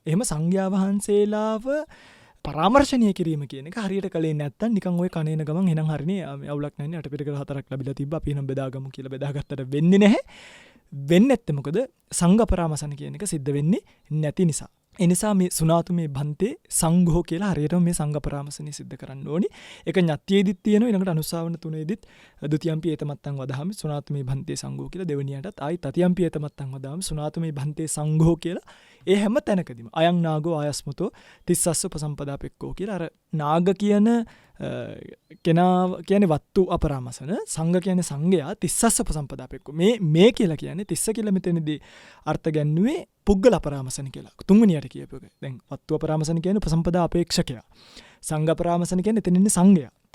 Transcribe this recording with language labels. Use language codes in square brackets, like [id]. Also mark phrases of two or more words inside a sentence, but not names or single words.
[si] එහෙම සංඝයා වහන්සේලාව පරාමර්ශණය කිරීම කියන එක හරියට කලේ නැත්තම් නිකන් ওই කණේන ගමන් එහෙනම් හරියනේ අවුලක් නැන්නේ අටපිරිකර 4ක් ලැබිලා තිබ්බා අපි එහෙනම් බෙදාගමු කියලා බෙදාගත්තට වෙන්නේ නැහැ. වෙන්නේ නැත්තේ මොකද සංඝ පරාමසන කියන එක සිද්ධ වෙන්නේ නැති නිසා. ඒ නිසා මේ [pi] සුනාතු මේ බන්තේ සංඝෝ [si] කියලා හරියටම මේ සංඝ පරාමසනේ සිද්ධ කරන්න ඕනි. ඒක ඤත්තියේදිත් තියෙනවා ඊළඟට අනුසාවන 3ේදිත් [pi] ဒ ුතියම්පි ඒතමත්තන් වදාහම සුනාතු මේ බන්තේ සංඝෝ [si] කියලා දෙවෙනියටත් ආයි [pi] තතියම්පි ඒතමත්තන් වදාහම සුනාතු මේ බන්තේ සංඝෝ [si] කියලා ඒ හැම තැනකදීම [pi] අයං නාගෝ ආයස්මතෝ තිස්සස්ස උපසම්පදා පෙක්කෝ [si] කියලා අර නාග කියන කෙනා කියන්නේ වත්තු අපරාමසන සංඝ කියන්නේ සංඝයා [pi] තිස්සස්ස උපසම්පදා පෙක්කෝ [si] මේ කියලා කියන්නේ තිස්ස කියලා මෙතනදී අර්ථ ගැන්නුවේ පුද්ගල අපරාමසන කියලා. තුන්වෙනියට කියපු එක. දැන් වත්තු අපරාමසන කියන්නේ උපසම්පදා අපේක්ෂකයා. සංඝ අපරාමසන කියන්නේ එතන ඉන්නේ සංඝයා.